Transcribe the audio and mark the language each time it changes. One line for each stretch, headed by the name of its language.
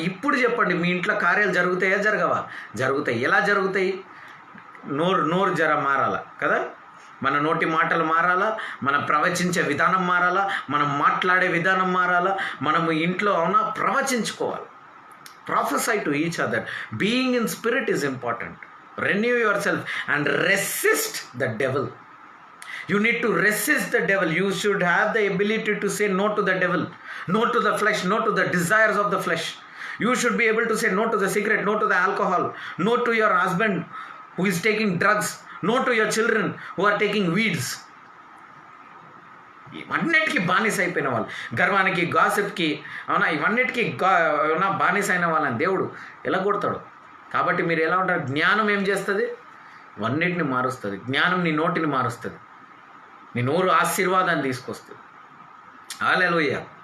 Telugu: ఇప్పుడు చెప్పండి, మీ ఇంట్లో కార్యాలు జరుగుతాయా జరగవా? జరుగుతాయి. ఎలా జరుగుతాయి? నోరు జర మారాలా కదా, మన నోటి మాటలు మారాలా, మనం ప్రవచించే విధానం మారాలా, మనం మాట్లాడే విధానం మారాలా, మనము ఇంట్లో అవునా ప్రవచించుకోవాలి.
English: Prophesy to each other. Being in spirit is important. Renew yourself and resist the devil. You need to resist the devil. You should have the ability to say no to the devil, no to the flesh, no to the desires of the flesh. You should be able to say no to the cigarette, no to the alcohol, no to your husband who is taking drugs, no to your children who are taking weeds.
Telugu: ఇవన్నిటికీ బానిస అయిపోయిన వాళ్ళు, గర్వానికి, గాసిప్కి, అవునా, ఇవన్నిటికీ బానిస అయిన వాళ్ళని దేవుడు ఎలా కొడతాడు? కాబట్టి మీరు ఎలా ఉంటారు? జ్ఞానం ఏం చేస్తుంది? ఇవన్నిటిని మారుస్తుంది. జ్ఞానం నీ నోటిని మారుస్తుంది, నీ నోరు ఆశీర్వాదాన్ని తీసుకొస్తుంది. హల్లెలూయా.